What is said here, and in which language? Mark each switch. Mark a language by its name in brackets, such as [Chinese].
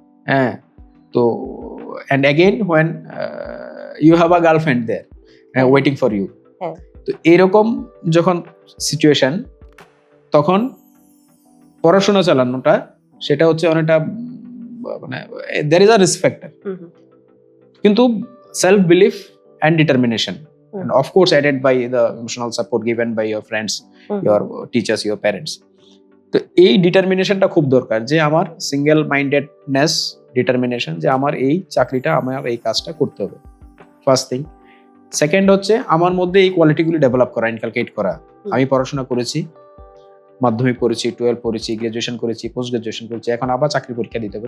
[English] হ্যাঁ, তো and again when you have a girlfriend there waiting for you, [Bangla] তো এরকম যখন সিচুয়েশন, তখন পড়াশোনা চালানোটা সেটা হচ্ছে অনেকটা মানে [English] There is a risk factor. কিন্তু self belief and determination, Hmm. and of course added by the emotional support given by your friends, your teachers, your parents. [Bangla] তো এই ডিটারমিনেশনটা খুব দরকার, যে আমার সিঙ্গেল মাইন্ডেডনেস, ডিটারমিনেশন, যে আমার এই চাকরিটা, আমার এই কাজটা করতে হবে, ফার্স্ট থিং। সেকেন্ড হচ্ছে আমার মধ্যে এই কোয়ালিটিগুলি ডেভেলপ করা, ইনকালকেট করা। আমি পড়াশোনা করেছি, মাধ্যমিক পড়েছি, 12 পড়েছি, গ্রাজুয়েশন করেছি, পোস্ট গ্রাজুয়েশন করেছি, এখন আবার চাকরি পরীক্ষা দিতে হবে।